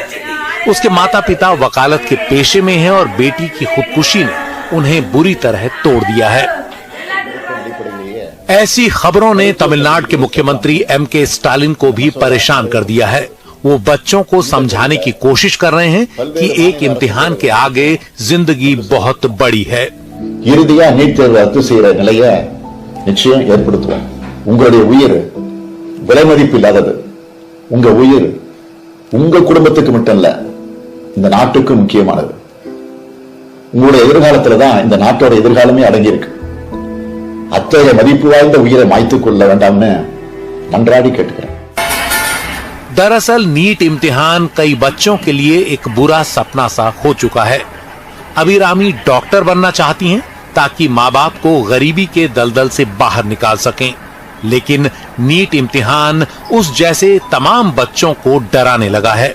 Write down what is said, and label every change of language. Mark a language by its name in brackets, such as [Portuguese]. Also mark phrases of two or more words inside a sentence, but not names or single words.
[Hindi] उसके माता पिता वकालत के पेशे में हैं और बेटी की खुदकुशी ने उन्हें बुरी तरह तोड़ दिया है। ऐसी खबरों ने तमिलनाडु के मुख्यमंत्री M.K. स्टालिन को भी परेशान कर दिया है। वो बच्चों को समझाने की कोशिश कर रहे हैं कि एक इम्तिहान के आगे जिंदगी बहुत बड़ी है। [Tamil] இறுதியா நீட் தேர்வு ரத்து செய்யற நிலையை நிச்சயம் ஏற்படுத்துவோம். உங்களுடைய உயிர் விலை மதிப்பில்லாதது. உங்க உயிர் உங்க குடும்பத்துக்கு மட்டும் இல்ல, இந்த நாட்டுக்கு முக்கியமானது. உங்களுடைய எதிர்காலத்துல தான் இந்த நாட்டோட எதிர்காலமே அடங்கி இருக்கு. அத்தகைய மதிப்பு வாய்ந்த உயிரை மாய்த்துக் கொள்ள வேண்டாம்னு நன்றாடி கேட்டுக்கிறேன்। [Hindi] दरअसल नीट इम्तिहान कई बच्चों के लिए एक बुरा सपना सा हो चुका है। अभिरामी डॉक्टर बनना चाहती हैं ताकि माँ बाप को गरीबी के दलदल से बाहर निकाल सकें, लेकिन नीट इम्तिहान उस जैसे तमाम बच्चों को डराने लगा है।